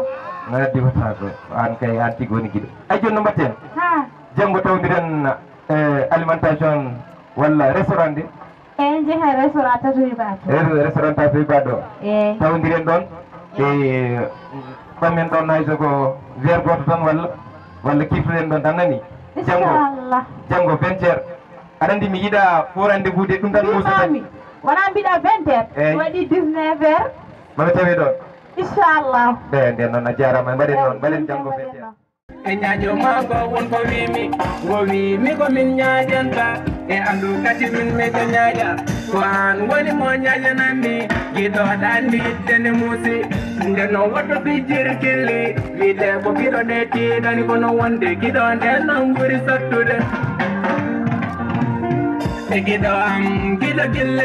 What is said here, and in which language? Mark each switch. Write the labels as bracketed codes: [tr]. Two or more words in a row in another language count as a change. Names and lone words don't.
[ff] mana diwata ɗo an kay an tigui woni guiɗo ay joni no mbatten janggo tawdiren alimentation walla restaurant de en jeeha restaurant tatoyi bato restaurant tatoyi baɗo tawdiren ɗon e ɓamen ɗon hay soko vers goto tan walla kiftoɗen ɗon tan nani janggo 20 heures aɗa andi mi yiiɗa fo rendez-vous de ɗum tan musatami wona mbiɗa 20 heures waɗi 19 heures maɓe tawi ɗon inchallah ɓe nden noon a jarama mbaɗen noon mbaɗen janggo 20 heures e ñaaƴo mago wonko wimi ko min ñaaƴanta e andu kadi min miɗo ñaaƴa ko an woni mo ñaaƴananmi giɗoɗa andi yiddene muusi nde no woɗɗo bijjiri killi wiide ko giɗo nde tiiɗani kono wonde giɗo nde non ɓuri sattude e giɗo am giɗo gille